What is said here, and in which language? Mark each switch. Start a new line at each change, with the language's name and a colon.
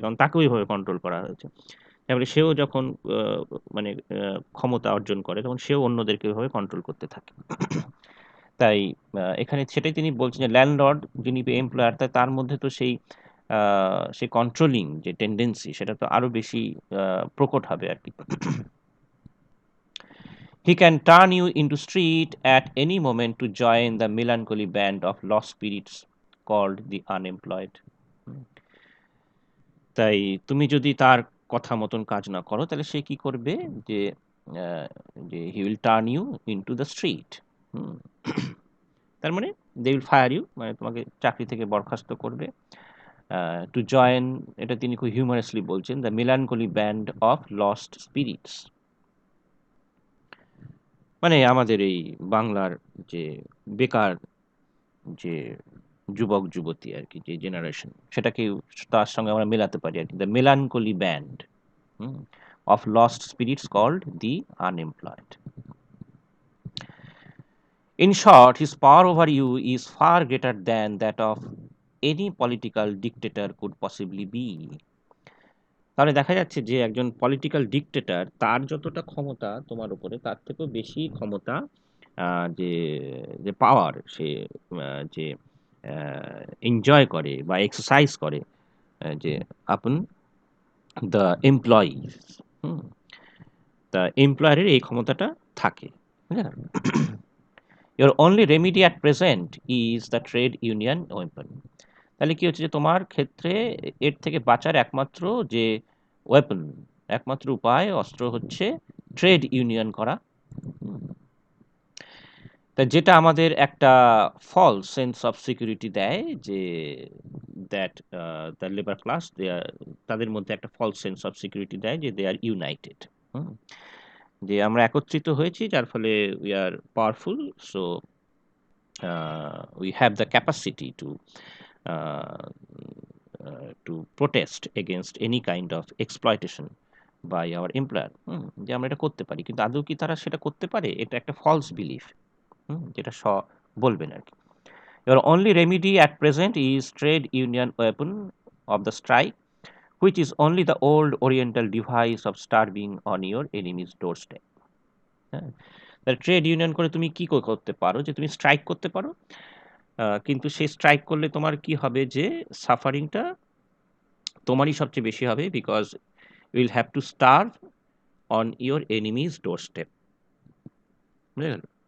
Bangla: কারণ তাকে ওইভাবে কন্ট্রোল করা হয়েছে। তারপরে সেও যখন আ মানে ক্ষমতা অর্জন করে তখন সেও অন্যদেরকে ওইভাবে কন্ট্রোল করতে থাকে। তাই এখানে সেটাই তিনি বলছেন যে ল্যান্ডলর্ড যিনি এমপ্লয়ার তার মধ্যে তো আ সেই কন্ট্রোলিং যে টেনডেন্সি সেটা তো আরো বেশি প্রকট হবে আরকি।
English: He can turn you into street at any moment to join the melancholy band of lost spirits called the unemployed.
Bangla: হুম। তাই তুমি যদি তার কথা মতন কাজ না করো তাহলে সে কি করবে যে আ যে
English: he will turn you into the street.
Bangla: হুম। তার মানে
English: they will fire you,
Bangla: মানে তোমাকে চাকরি থেকে বরখাস্ত করবে। টু জয়েন, এটা তিনি খুব হিউমারাসলি বলছেন,
English: The melancholy band of lost spirits.
Bangla: মানে আমাদের এই বাংলার যে বেকার যে যুবক যুবতী আর কি, যে জেনারেশন সেটাকে তার সঙ্গে আমরা মেলাতে পারি আর কি,
English: The melancholy band of lost spirits called the unemployed. In short, his power over you is far greater than that of any political dictator could possibly be.
Bangla: তাহলে দেখা যাচ্ছে যে একজন পলিটিক্যাল ডিক্টেটর তার যতটা ক্ষমতা তোমার উপরে তার থেকেও বেশি ক্ষমতা, যে যে পাওয়ার সে যে এনজয় করে বা এক্সারসাইজ করে যে আপন দ্য এমপ্লয়িজ, হুম? তা এমপ্লয়ারের এই ক্ষমতাটা থাকে। হ্যাঁ?
English: Your only remedy at present is the trade union weapon.
Bangla: তাহলে কি হচ্ছে যে তোমার ক্ষেত্রে এর থেকে বাঁচার একমাত্র যে ওয়েপন, একমাত্র উপায় অস্ত্র হচ্ছে ট্রেড ইউনিয়ন করা। হুম। তা যেটা আমাদের একটা ফলস সেন্স অফ সিকিউরিটি দেয় যে দ্যাট দ্য লেবার ক্লাস তাদের মধ্যে একটা ফলস সেন্স অফ সিকিউরিটি দেয় যে
English: they are united,
Bangla: যে আমরা একত্রিত হয়েছি যার ফলে
English: we are powerful,
Bangla: so
English: we have the capacity uh, to protest against any kind of exploitation by our employer,
Bangla: যে আমরা এটা করতে পারি, কিন্তু আদৌ কি তারা সেটা করতে পারে? এটা একটা ফলস বিলিফ, যেটা বলবেন আর কি।
English: Your only remedy at present is trade union weapon of the strike, which is only the old oriental device of starving on your enemy's doorstep.
Bangla: হ্যাঁ, ট্রেড ইউনিয়ন করে তুমি কি করতে পারো, যে তুমি স্ট্রাইক করতে পারো, কিন্তু সেই স্ট্রাইক করলে তোমার কি হবে, যে সাফারিংটা তোমারই সবচেয়ে বেশি হবে,
English: Because will have to starve on your enemy's door step.
Bangla: বুঝে গেল?